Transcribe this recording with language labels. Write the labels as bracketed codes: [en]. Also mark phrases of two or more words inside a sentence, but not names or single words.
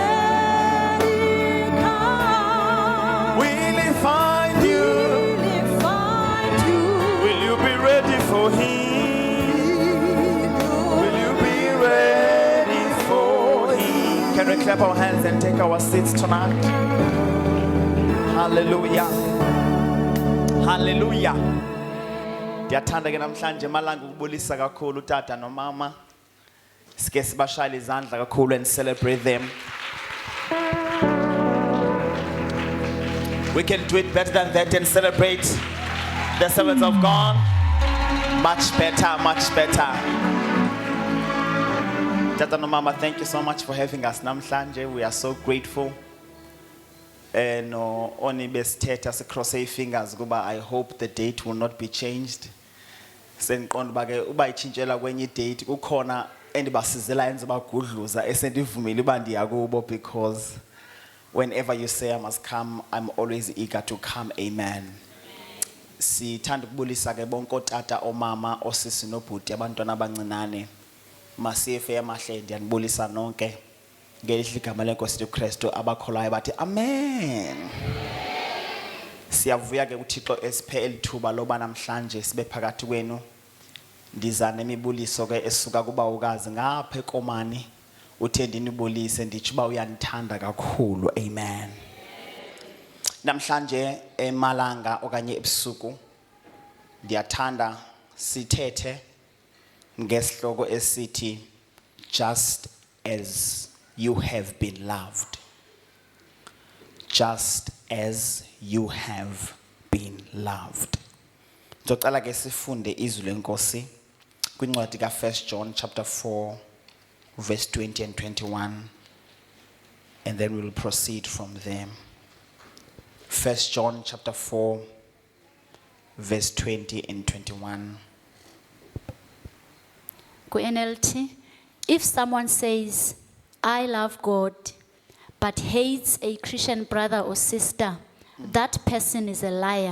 [en] will he find you? will he find you? Will you be ready for him? Will you be ready for him? Can we clap our hands and take our seats tonight? Hallelujah. Hallelujah. [xh] Ndiyathanda ke namhlanje malanga ukubulisa kakhulu utata nomama. Sike sibashayile izandla kakhulu [en] and celebrate them. We can do it better than that and celebrate the servants of God. Much better, much better. [xh] Tata no Mama, [en] thank you so much for having us namhlanje. We are so grateful. And only besithetha across our fingers kuba I hope the date will not be changed. [xh] Sendiqonda ba ke uba itshintshela kwenye date kukhona endibasizela yenza bagudluza esendivumile uba ndiya kubo [en] because whenever you say I must come, I'm always eager to come. [xh] Amen. Sithanda ukubulisa ke bonke otata omama osisi nobhuti abantwana abancinane. Masife yamahle ndiyanibulisa nonke ngelihle igama lenkosi uKristu abakholayo bathi amen. Siyavuya ke uThixo esiphe elithuba loba namhlanje sibe phakathi kwenu. Ndiza nemibuliso ke esuka kuba ukazi ngapha eKomani uthe ndinibulise ndithi uba uyanithanda kakhulu. Amen. Namhlanje emalanga okanye ebusuku ndiyathanda sithethe ngesihloko esithi [en] just as you have been loved. Just as you have been loved. [xh] Ndicela ke sifunde izwi lenkosi kwincwadi ka [en] 1 John chapter 4 verse 20 and 21, and then we will proceed from there. 1 John chapter 4 verse 20 and 21. Ku-NLT, if someone says, I love God, but hates a Christian brother or sister, that person is a liar.